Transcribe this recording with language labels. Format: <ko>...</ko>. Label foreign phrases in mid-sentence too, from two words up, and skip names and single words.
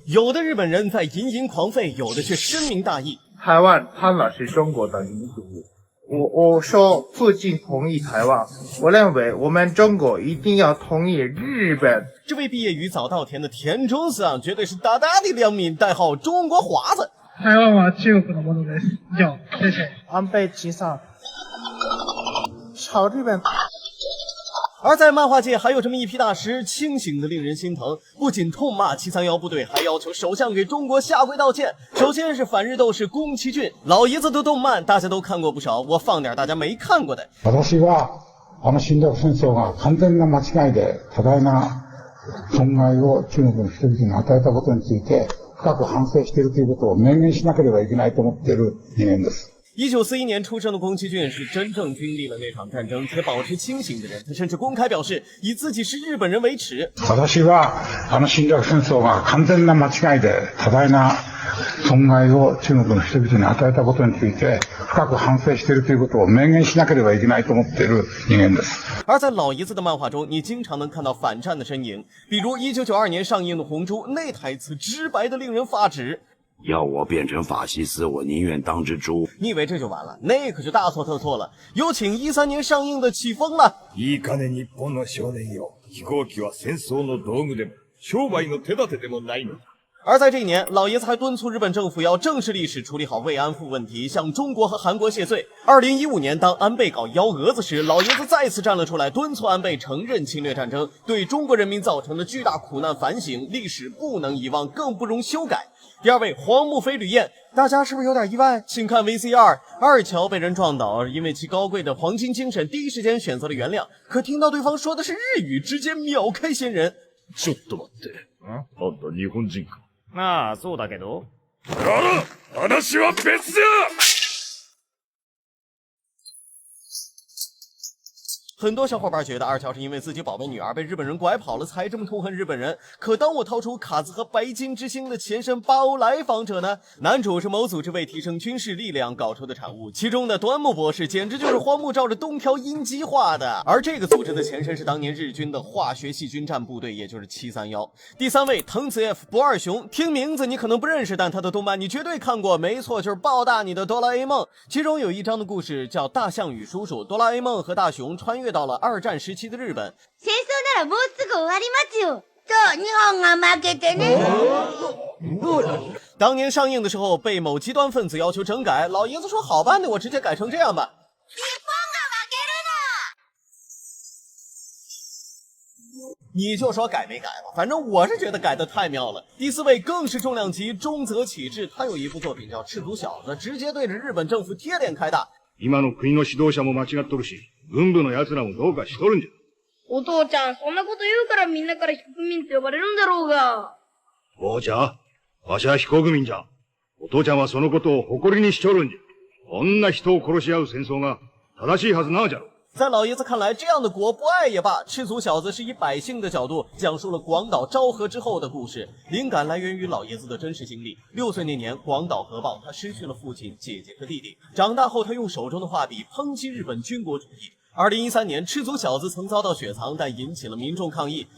<zh>有的日本人在吟吟狂吠，有的却深明大义。台湾当然是中国的领土。我说附近同意台湾，我认为我们中国一定要同意日本。这位毕业于早稻田的田中桑绝对是大大的良民，代号中国华子。</zh> <ja>台湾は中国のものです。</ja> <zh>以上、谢谢。安倍晋三朝日本。而在漫画界还有这么一批大师，清醒的令人心疼，不仅痛骂731部队，还要求首相给中国下跪道歉。首先是反日斗士宫崎骏，老爷子的动漫大家都看过不少，我放点大家没看过的。</zh> <ja>私は侵略戦争が完全な間違いで多大な損害を中国の人々に与えたことについて深く反省しているということを明言しなければいけないと思っている人間です。</ja> <zh>1941 年出生的宫崎骏是真正经历了那场战争且保持清醒的人，他甚至公开表示以自己是日本人为耻。</zh> <ja>私は侵略戦争が完全な間違いで多大な損害を中国の人々に与えたことについて深く反省しているということを明言しなければいけないと思っている人間です。</ja> <zh>而在老爷子的漫画中，你经常能看到反战的身影，比如1992年上映的《红猪》，那台词直白的令人发指。要我变成法西斯，我宁愿当只猪。你以为这就完了？那可就大错特错了。有请13年上映的《起风了》。</zh> <ja>いいかね日本の少年よ。飛行機は戦争の道具でも商売の手立てでもないのだ。</ja> <zh>而在这一年，老爷子还敦促日本政府要正视历史，处理好慰安妇问题，向中国和韩国谢罪。2015年，当安倍搞幺蛾子时，老爷子再次站了出来，敦促安倍承认侵略战争对中国人民造成的巨大苦难反省，历史不能遗忘，更不容修改。第二位，黄木飞吕彦，大家是不是有点意外？请看 VCR， 二桥被人撞倒，因为其高贵的黄金精神，第一时间选择了原谅，可听到对方说的是日语，直接秒开先人。</zh> <ja>ちょっと待って。あんた日本人か。ああ、そうだけど。話は別だ。</ja> <zh>很多小伙伴觉得二乔是因为自己宝贝女儿被日本人拐跑了才这么痛恨日本人，可当我掏出卡兹和白金之星的前身巴欧来访者呢？男主是某组织为提升军事力量搞出的产物，其中的端木博士简直就是荒木照着东条英机画的，而这个组织的前身是当年日军的化学细菌战部队，也就是731。第三位，藤子 F 不二雄，听名字你可能不认识，但他的动漫你绝对看过，没错，就是爆大你的哆啦 A 梦。其中有一章的故事叫大象与叔叔，哆啦 A 梦和大雄穿越到了二战时期的日本。</zh> <ja>戦争ならもうすぐ終わりますよ。と日本が負けてね。</ja> <zh>当年上映的时候被某极端分子要求整改，老爷子说好办的，我直接改成这样吧。</zh> <ja>日本が負けるな。</ja> <zh>你就说改没改吧，反正我是觉得改的太妙了。第四位更是重量级，中泽启志，他有一部作品叫《赤足小子》，直接对着日本政府贴脸开大。</zh> <ja>今の国の指導者も間違っとるし、軍部の奴らもどうかしとるんじゃ。お父ちゃん、そんなこと言うからみんなから非国民って呼ばれるんだろうが。そうじゃ。わしは非国民じゃ。お父ちゃんはそのことを誇りにしちょるんじゃ。こんな人を殺し合う戦争が正しいはずなじゃろ。</ja> <zh>在老爷子看来，这样的国不爱也罢。赤足小子是以百姓的角度讲述了广岛昭和之后的故事，灵感来源于老爷子的真实经历。6岁那年，广岛核爆，他失去了父亲、姐姐和弟弟。长大后，他用手中的画笔抨击日本军国主义。2013年，赤足小子曾遭到雪藏，但引起了民众抗议。</zh>